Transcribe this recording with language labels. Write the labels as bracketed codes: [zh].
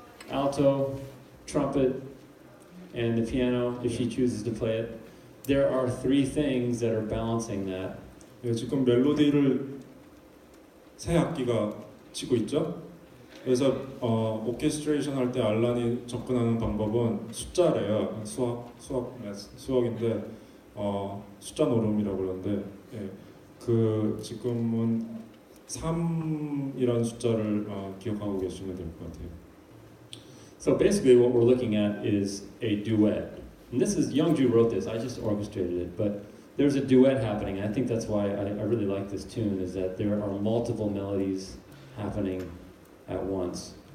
[en] Alto, trumpet, and the piano, if she chooses to play it. There are three things that are balancing that. [ko] 예, 지금 멜로디를 세 악기가 치고 있죠. 그래서 오케스트레이션 할 때 알란이 접근하는 방법은 숫자래요. 수학인데 숫자 노름이라고 그러는데 예, 그 지금은 3이라는 숫자를 기억하고 계시면 될 것 같아요. [en] So basically what we're looking at is a duet. And this is, Youngju wrote this, I just orchestrated it, but there's a duet happening. And I think that's why I really like this tune, is that there are multiple melodies happening at once.